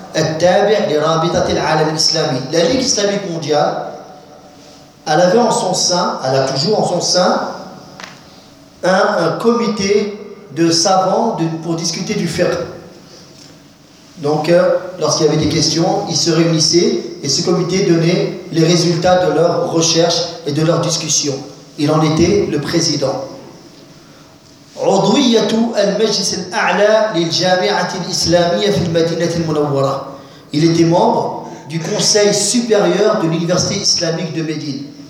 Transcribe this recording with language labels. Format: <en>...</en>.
<fr>La Ligue islamique mondiale, elle avait en son sein, elle a toujours en son sein, un comité de savants pour discuter du fiqh. Donc, lorsqu'il y avait des questions, ils se réunissaient et ce comité donnait les résultats de leurs recherches et de leurs discussions. Il en était le président.</fr> <ar>عضويه المجلس الاعلى للجامعه الاسلاميه في المدينه المنوره.</ar> <fr>Il était membre du conseil supérieur de l'université islamique de Médine.</fr>